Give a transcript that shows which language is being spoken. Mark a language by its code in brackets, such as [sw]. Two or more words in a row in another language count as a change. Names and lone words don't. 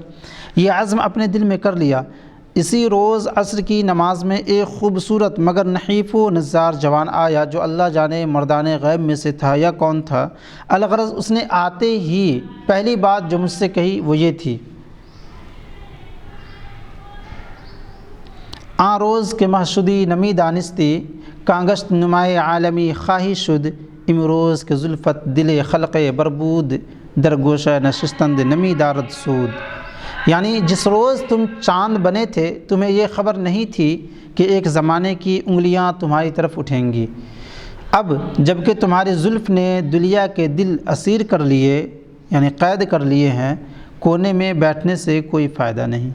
[ur] یہ عزم اپنے دل میں کر لیا۔ اسی روز عصر کی نماز میں ایک خوبصورت مگر نحیف و نزار جوان آیا جو اللہ جانے مردان غیب میں سے تھا یا کون تھا۔ الغرض اس نے آتے ہی پہلی بات جو مجھ سے کہی وہ یہ تھی: [fa] آن روز کے محشدی نمی دانستی، کانگشت نمائے عالمی خواہی شد، امروز کے زلفت دل خلق بربود، در گوشہ نشستند نمی دارد سود۔ [ur] یعنی جس روز تم چاند بنے تھے تمہیں یہ خبر نہیں تھی کہ ایک زمانے کی انگلیاں تمہاری طرف اٹھیں گی۔ اب جب کہ تمہاری زلف نے دنیا کے دل اسیر کر لیے، یعنی قید کر لیے ہیں، کونے میں بیٹھنے سے کوئی فائدہ نہیں۔